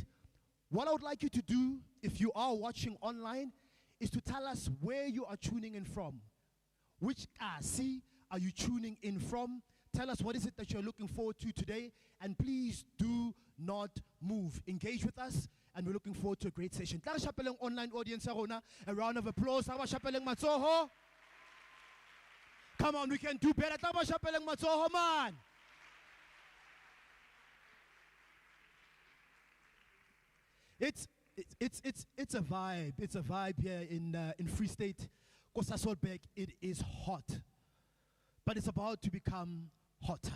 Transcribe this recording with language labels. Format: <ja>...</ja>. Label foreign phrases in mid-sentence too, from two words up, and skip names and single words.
<en>What I would like you to do, if you are watching online, is to tell us where you are tuning in from. Which Kasi are you tuning in from? Tell us what is it that you're looking forward to today. And please do not move. Engage with us. And we're looking forward to a great session.</en> <st>Tla re shapeleng</st> <en>online audience</en> <st>ya rona.</st> <en>A round of applause.</en> <st>Tla ba shapeleng matsoho.</st> <en>Come on, we can do better.</en> <st>Tla ba shapeleng matsoho,</st> <en>man. It's a vibe. It's a vibe here in Free State. Sasolburg, it is hot. But it's about to become hotter.</en>